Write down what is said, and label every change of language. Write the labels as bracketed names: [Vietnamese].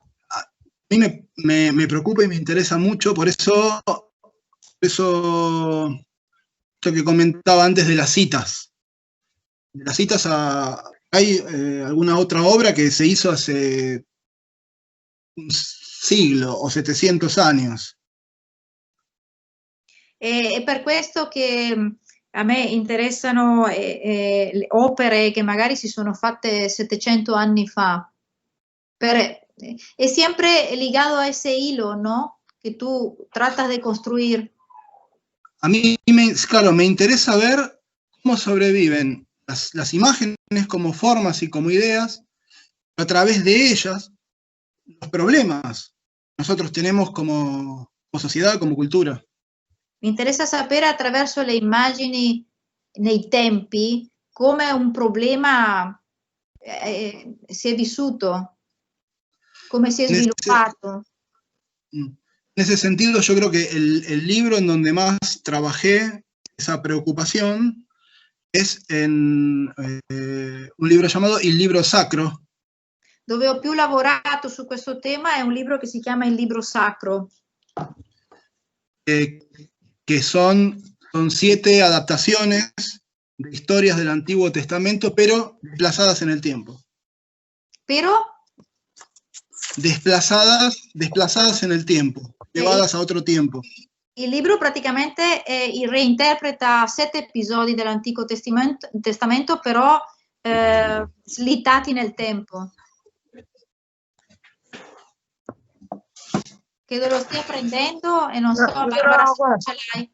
[Spanish] A mí me preocupa y me interesa mucho, por eso esto que comentaba antes de las citas. De las citas hay alguna otra obra que se hizo hace un siglo o 700 años. [Italian] È per questo che a me interessano le opere che magari si sono fatte 700 anni fa. È sempre [Spanish] ligado a ese hilo, ¿no? Que tú tratas de construir. A mí, claro, me interesa ver cómo sobreviven las imágenes como formas y como ideas, a través de ellas, los problemas que nosotros tenemos como sociedad, como cultura. [Italian] Mi interessa sapere attraverso le immagini nei tempi come un problema si è vissuto, come si è sviluppato. [Spanish] En ese sentido, yo creo que el libro en donde más trabajé esa preocupación es en un libro llamado Il Libro Sacro. [Italian] Dove ho più lavorato su questo tema è un libro che si chiama Il Libro Sacro. [Spanish] Que son 7 adaptaciones de historias del Antiguo Testamento, pero desplazadas en el tiempo. Pero desplazadas en el tiempo, llevadas a otro tiempo. [Italian] Il libro praticamente reinterpreta 7 episodi dell'Antico Testamento, però slittati nel tempo. Credo lo stia prendendo e non so, Barbara, se ce l'hai.